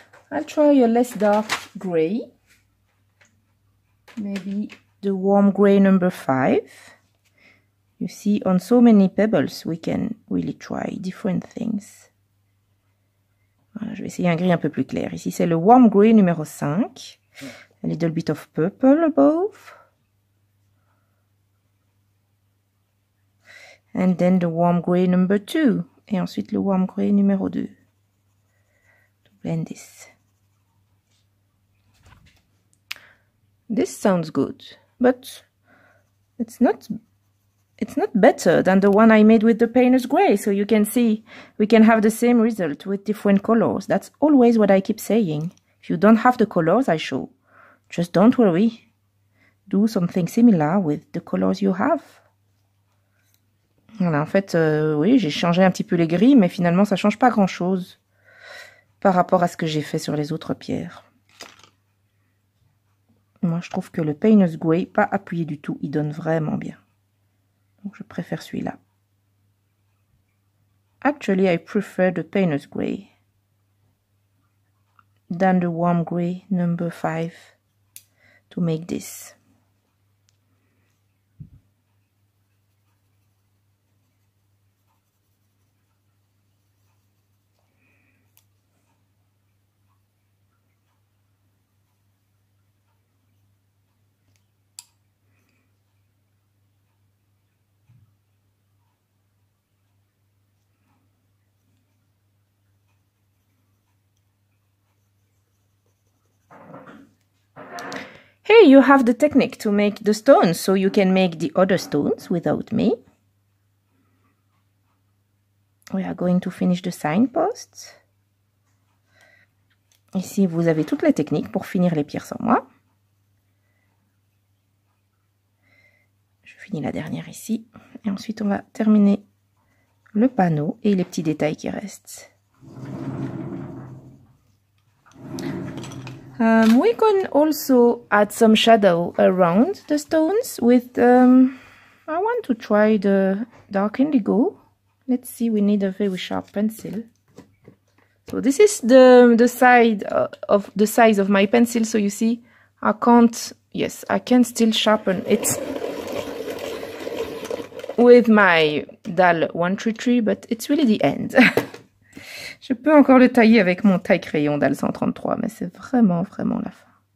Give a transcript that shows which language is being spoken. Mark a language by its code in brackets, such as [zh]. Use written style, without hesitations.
[en] I'll try a less dark grey. Maybe the warm grey number 5. You see, on so many pebbles, we can really try different things. [fr] Voilà, je vais essayer un gris un peu plus clair. Ici, c'est le warm grey numéro 5. [en] A little bit of purple above. And then the warm grey number 2. [fr] Et ensuite le warm grey numéro 2. [en] To blend this. This sounds good, but it's not better than the one I made with the Payne's grey. So you can see we can have the same result with different colors. That's always what I keep saying. If you don't have the colors I show, just don't worry. Do something similar with the colors you have. [fr] Voilà, en fait, oui, j'ai changé un petit peu les gris, mais finalement, ça change pas grand-chose par rapport à ce que j'ai fait sur les autres pierres. Moi, je trouve que le Payne's grey, pas appuyé du tout, il donne vraiment bien. Donc, je préfère celui-là. [en] Actually, I prefer the Payne's grey than the warm grey number 5 to make this. Here you have the technique to make the stones, so you can make the other stones without me. We are going to finish the signposts. [fr] Ici, vous avez toutes les techniques pour finir les pierres sans moi. Je finis la dernière ici. Et ensuite, on va terminer le panneau et les petits détails qui restent. [en] We can also add some shadow around the stones with, I want to try the dark indigo. Let's see, we need a very sharp pencil. So this is the size of my pencil, so you see, I can't yes, I can still sharpen it with my DAL 133, but it's really the end. [fr] Je peux encore le tailler avec mon taille-crayon DAL 133, mais c'est vraiment la fin.